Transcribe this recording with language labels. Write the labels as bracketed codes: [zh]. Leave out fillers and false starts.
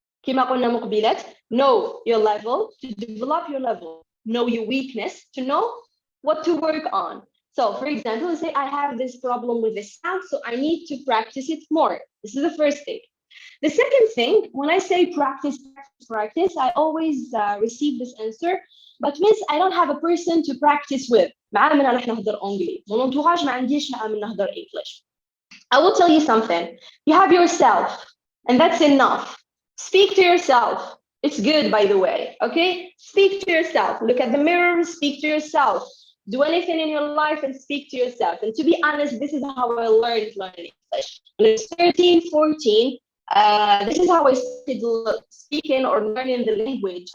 [ar] كما قلنا مقبلات, [en] know your level, to develop your level, know your weakness, to know what to work on. So, for example, say I have this problem with the sound, so I need to practice it more. This is the first thing. The second thing, when I say practice, practice, practice, I always receive this answer, but miss, I don't have a person to practice with. [ar] معاه من نحن نهضر أنجلي. [fr] Mon entourage [ar] ما عنديش معاه من نهضر English. [en] I will tell you something. You have yourself, and that's enough. Speak to yourself. It's good, by the way, okay? Speak to yourself. Look at the mirror, speak to yourself. Do anything in your life and speak to yourself. And to be honest, this is how I learned learning English. When I was 13, 14, this is how I started speaking or learning the language.